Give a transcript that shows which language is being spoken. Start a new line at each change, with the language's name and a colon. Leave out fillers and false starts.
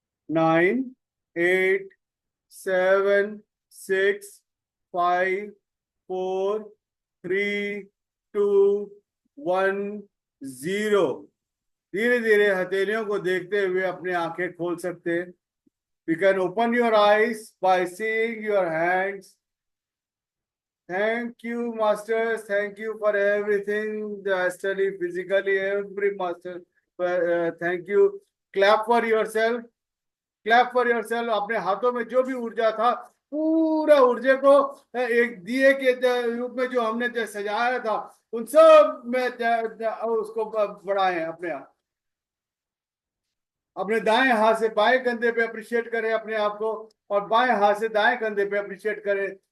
Hindi: 9, 8, 7, 6, 5, 4, 3, 2, 1, 0। धीरे धीरे हथेलियों को देखते हुए अपने आंखें खोल सकते हैं।
English: You can open your eyes by seeing your hands. Thank you, masters. Thank you for everything. The study physically, every master. Thank you. Clap for yourself. Clap for yourself.
Hindi: अपने हाथों में जो भी ऊर्जा था, पूरा ऊर्जा को एक दिए के रूप में जो हमने सजाया था, उन सब में उसको बढ़ाएं अपने आप। अपने दाएं हाथ से बाएं कंधे पे अप्रिशिएट करें अपने आप को, और बाएं हाथ से दाएं कंधे पे अप्रिशिएट करें।